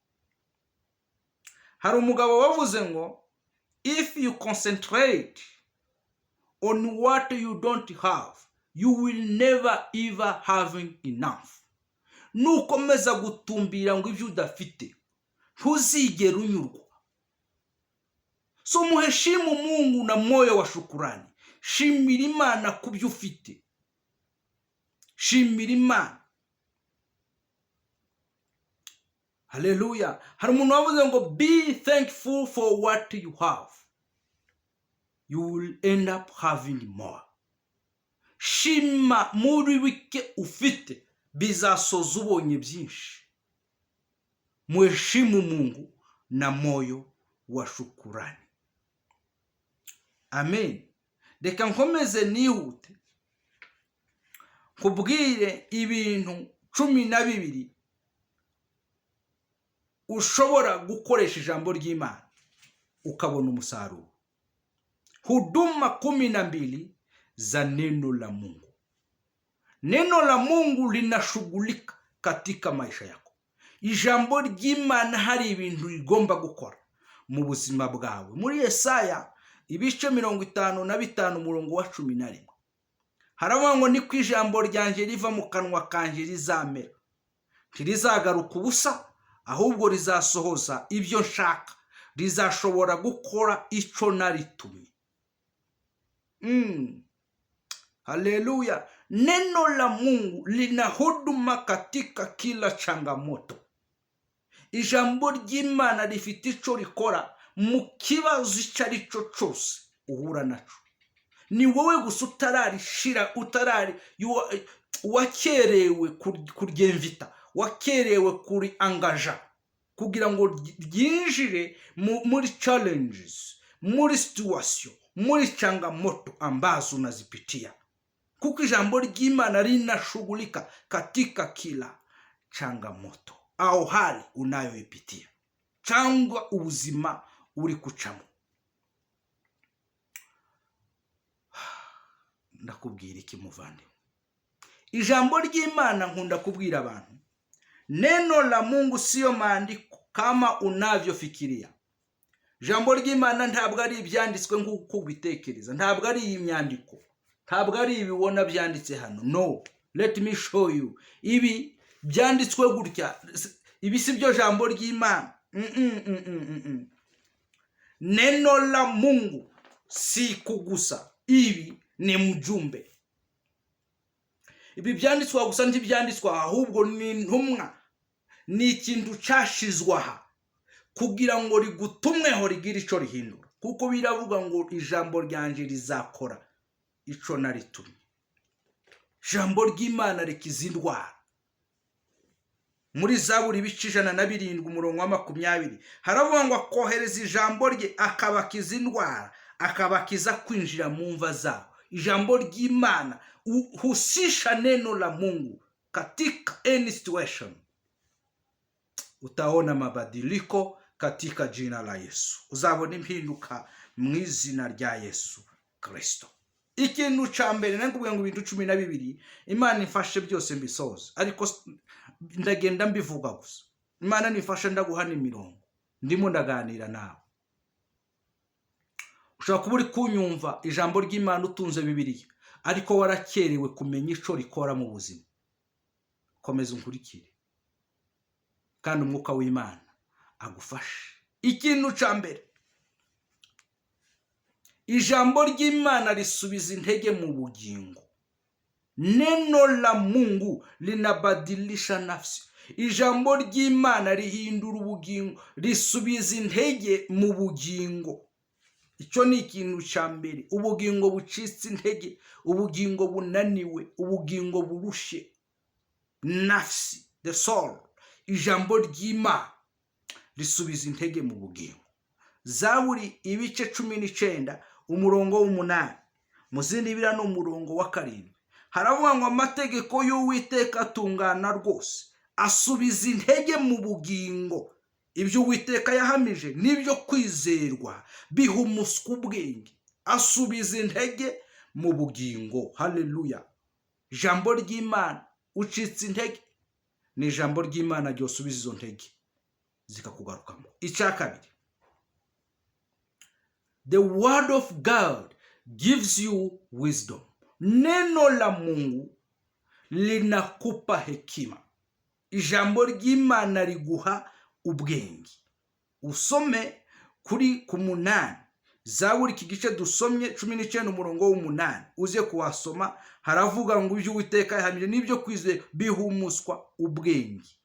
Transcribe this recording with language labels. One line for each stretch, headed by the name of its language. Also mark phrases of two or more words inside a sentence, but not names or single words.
Kinyarwanda: Hari umugabo wavuze ngo,
English: if you concentrate on what you don't have, you will never ever having enough.
Kinyarwanda: Nukomeza gutumbira ngo ibyo udafite, ntuzigera unyurwa.
Swahili: So muheshimu Mungu na moyo wa shukurani.
Kinyarwanda: Shimira Imana kubyo ufite. Shimira Imana. Haleluya. Hari umuntu wavuze ngo,
English: be thankful for what you have. You will end up having more.
Kinyarwanda: Shima muri wike ufite, bizasoza ubonye byinshi.
Swahili: Muheshimu Mungu na moyo wa shukurani. Amen.
Kinyarwanda: Reka nkomeze nihute kubwire ibintu 12 ushobora gukoresha ijambo ry'Imana ukabona umusaruro.
Swahili: Huduma 12 za neno la Mungu. Neno la Mungu linashughulika katika maisha yako.
Kinyarwanda: Ijambo ry'Imana hari ibintu rigomba gukora mu buzima bwawe. Muri Yesaya ibice 55:11 haravuga ngo, ni ku ijambo ryanjye riva mu kanwa kanje rizamera, ntirizagaruka ubusa, ahubwo rizasohoza ibyo nshaka, rizashobora gukora ico naritumye. Haleluya.
Swahili: Neno la Mungu lina huduma katika kila changamoto.
Kinyarwanda: Ijambo ry'Imana rifite ico rikora mu kibazo icyo ari cyo cyose uhura naco. Ni wowe gusa utararishira, wakerewe kuryemvita, wakerewe kuri angaja kugira ngo ryinjire muri challenges, muri situation, muri
Swahili: changamoto ambazo unazipitia.
Kinyarwanda: Kuko ijambo ry'Imana
Swahili: linashughulika katika kila changamoto au hali unayoipitia,
Kinyarwanda: cyangwa ubuzima uri kucamo. Ndakubwira iki muvandimwe? ijambo ry'Imana nkunda kubwira abantu,
Swahili: neno la Mungu sio maandiko kama unavyofikiria.
Kinyarwanda: Ijambo ry'Imana ntabwo ari ibyanditswe nk'uko ubitekereza, ntabwo ari imyandiko, ntabwo ari ibibona byanditse hano.
English: No, let me show you.
Kinyarwanda: Ibi byanditswe gutya, ibi si byo jambo ry'Imana.
Swahili: Neno la Mungu si kugusa,
Kinyarwanda: ibi ni mjumbe. Ibi byanditswa gusa ntibyanditswa, ahubwo ni intumwa, ni ikintu cyashizwaha kugira ngo rigutumweho rigira ico rihindura, kuko biravuga ngo ijambo ryanje rizakora ico naritumye. Ijambo ry'Imana rikiza indwara. Muri Zaburi ibice 107 umurongo wa 20 haravuga ngo akohereza ijambo rye akabakiza indwara, akabakiza kwinjira mu mva zabo. Ijambo ry'Imana,
Swahili: husisha neno la Mungu katika
English: any situation,
Swahili: utaona mabadiliko katika jina la Yesu.
Kinyarwanda: Uzabona impinduka mu izina rya Yesu Kristo. Ikintu ca mbere nakubwiye ngo ibintu 12 Imana ifashe byose mbisoza, ariko ndagenda mbivuga gusa. Imana nifashe ndaguhana imirongo, ndimo ndaganira nawe. Ushobora kuba uri kunyumva ijambo ry'Imana utunze Bibiliya, ariko warakerewe kumenya ico rikora mu buzima. Komeza unkurikire kandi umwuka w'Imana agufashe. Ikintu ca mbere, ijambo ry'Imana risubiza intege mu bugingo.
Swahili: Neno la Mungu linabadilisha nafsi.
Kinyarwanda: Ijambo ry'Imana rihindura ubugingo, risubiza intege mu bugingo. Icyo ni ikintu ca mbere. Ubugingo bucitse intege, ubugingo bunaniwe, ubugingo burushe, nafsi,
English: the soul.
Kinyarwanda: Ijambo ry'Imana risubiza intege mu bugingo. Zaburi ibice 19 umurongo w'8, muzindi bira no umurongo wa 7 haravuga ngo amategeko y'Uwiteka atungana rwose, asubiza intege mu bugingo. Ibyo Uwiteka yahamije nibyo kwizerwa, bihumuswa ubwenge, asubiza intege mu bugingo. Haleluya. Ijambo ry'Imana, ucitse intege, ni ijambo ry'Imana ryosubiza izo ntege zikakugarukamo. Icya kabiri,
English: the word of God gives you wisdom.
Swahili: Neno la Mungu linakupa hekima.
Kinyarwanda: Ijambo ry'Imana riguha ubwenge. Usome kuri ku 8 Zaburi kigice dusomye 19 umurongo w'8, uze kuwasoma. Haravuga ngo ibyo Uwiteka yahamije nibyo kwizera, bihumuswa ubwenge.